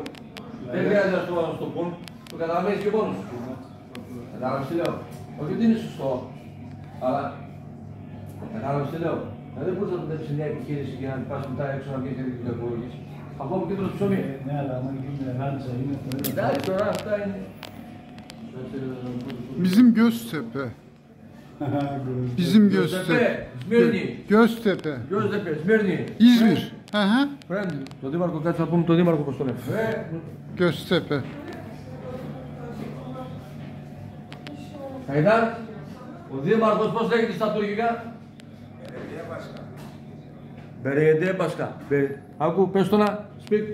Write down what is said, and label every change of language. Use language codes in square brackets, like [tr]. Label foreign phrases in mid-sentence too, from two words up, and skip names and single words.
[el] Δεν χρειάζεται να στο πω, το καταλαβαίνεις και μόνος σου. Κατάλαβες τι λέω. Όχι ότι είναι σωστό, αλλά κατάλαβες τι λέω. Δεν μπορείς να δουλέψεις μια επιχείρηση και να πας μετά έξω να βγεις και να κακολογείς. Από κέντρο του ψωμί. Ναι, αλλά άμα γίνει μεγάλη είναι αυτό. Εντάξει, τώρα αυτά είναι. [tr] Bizim Göztepe. Bizim Göztepe. Σμύρνη. Göztepe. Göztepe, Σμύρνη. İzmir. Hı hı. [el] Το δήμαρχο, κάτσε να πούμε το δήμαρχο πώς το λέμε. Göztepe. Χαϊδάρ, ο δήμαρχος πώς λέγεται στα τουρκικά. [tr] Belediye Başkanı. [el] Άκου, πες το να, σπίκ.